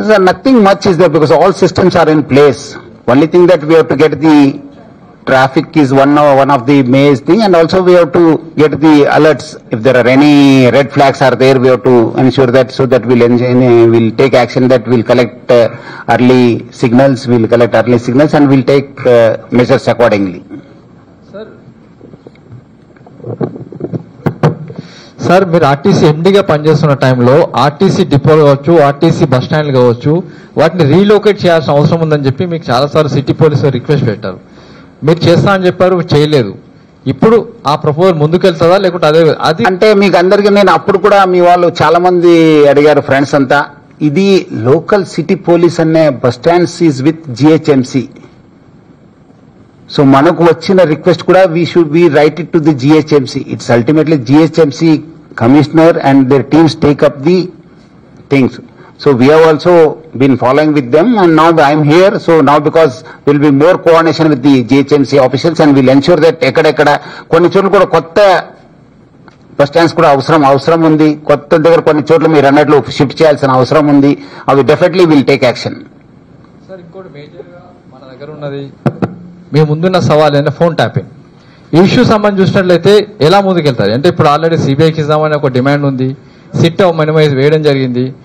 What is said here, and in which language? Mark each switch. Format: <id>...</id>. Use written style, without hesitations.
<en>nothing much is there because all systems are in place. Only thing that we have to get the traffic is one of the main thing, and also we have to get the alerts. If there are any red flags are there, we have to ensure that, so that we'll take action, that we'll collect early signals, and we'll take measures accordingly.</en> <te>Sir, మీరు RTC ఎండీగా పనిచేస్తున్న టైంలో RTC డిపోలు కావచ్చు, RTC bus స్టాండ్లు కావచ్చు, వాటిని relocate చేయాల్సిన అవసరం ఉందని చెప్పి మీకు చాలాసార్లు సిటీ పోలీసు రిక్వెస్ట్ పెట్టారు. మీరు చేస్తా అని చెప్పారు, చేయలేదు. ఇప్పుడు ఆ ప్రపోజల్ ముందుకెళ్తుందా లేకుంటే అదే? అది అంటే మీకు అందరికీ నేను అప్పుడు కూడా మీ వాళ్ళు చాలా మంది అడిగారు, ఫ్రెండ్స్ అంతా, ఇది లోకల్ సిటీ పోలీస్ అనే bus stands</te> <en>is with</en> <te>GHMC. So మనకు వచ్చిన రిక్వెస్ట్ కూడా</te> <en>we write it to the GHMC. It's ultimately GHMC commissioner and their teams take up the things. So we have also been following with them, and now I'm here. So now because there will be more coordination with the GHMC officials, and we'll ensure that</en> <te>ekkada కొన్ని చోట్ల కూడా కొత్త bus stands కూడా అవసరం ఉంది. కొత్త దగ్గర కొన్ని చోట్ల మీరు అన్నట్లు షిఫ్ట్ చేయాల్సిన అవసరం ఉంది. అవి</te> <en>Definitely will take action.</en> <te>Sir, ఇంకోటి మేజర్గా మన దగ్గర ఉన్నది, మీ ముందున్న సవాల్ అంటే ఫోన్ ట్యాపింగ్. ఈ ఇష్యూ సంబంధించి చూసినట్లయితే ఎలా ముందుకెళ్తారు? అంటే ఇప్పుడు ఆల్రెడీ సిబిఐకి ఇద్దామని ఒక డిమాండ్ ఉంది, సిట్ మినిమైజ్ వేయడం జరిగింది.</te>